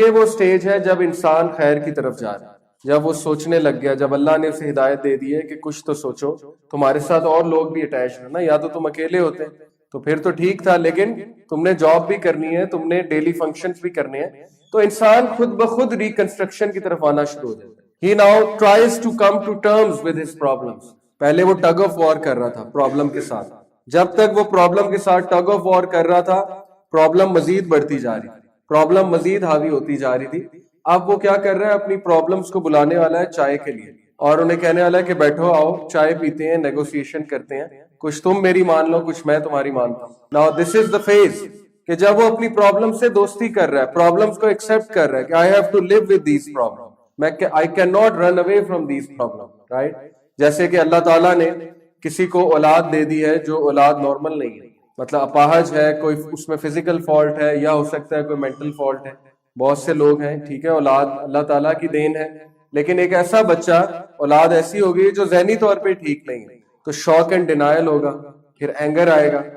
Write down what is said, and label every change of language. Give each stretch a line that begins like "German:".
Urdu: یہ وہ سٹیج ہے جب انسان خیر کی طرف جا رہا ہے, جب وہ سوچنے لگ گیا, جب اللہ نے اسے ہدایت دے دی ہے کہ کچھ تو سوچو, تمہارے ساتھ اور لوگ بھی اٹیچ ہیں نا, یا تو تم اکیلے ہوتے تو پھر تو ٹھیک تھا, لیکن تم نے جاب بھی کرنی ہے, تم نے ڈیلی فنکشنز بھی کرنے ہیں, تو انسان خود بخود ریکنسٹرکشن کی طرف آنا شروع ہو جاتا ہے.
English: He now tries to come to terms with his problems.
Urdu: پہلے وہ ٹگ آف وار کر رہا تھا پرابلم کے ساتھ, جب تک وہ پرابلم کے ساتھ ٹگ آف وار کر رہا تھا پرابلم مزید بڑھتی جا رہی تھی, پرابلم مزید حاوی ہوتی جا رہی تھی. اب وہ کیا کر رہا ہے, اپنی پرابلمز کو بلانے والا ہے چائے کے لیے اور انہیں کہنے والا ہے کہ بیٹھو آؤ چائے پیتے ہیں, نیگوسیشن کرتے ہیں, کچھ تم میری مان لو کچھ میں تمہاری مانتا ہوں.
English: Now this is the phase
Urdu: کہ جب وہ اپنی پرابلم سے دوستی کر رہا ہے, پرابلمز کو ایکسپٹ کر رہا ہے کہ
English: I have to live with these problems, I cannot run away from these problems, right?
Urdu: جیسے کہ اللہ تعالیٰ نے کسی کو اولاد دے دی ہے جو اولاد نارمل نہیں ہے, مطلب اپاہج ہے, کوئی اس میں فزیکل فالٹ ہے یا ہو سکتا ہے کوئی مینٹل فالٹ ہے. بہت سے لوگ ہیں, ٹھیک ہے, اولاد اللہ تعالیٰ کی دین ہے, لیکن ایک ایسا بچہ اولاد ایسی ہوگی جو ذہنی طور پہ ٹھیک نہیں ہے, تو شاک اینڈ ڈینائل ہوگا, پھر اینگر آئے گا.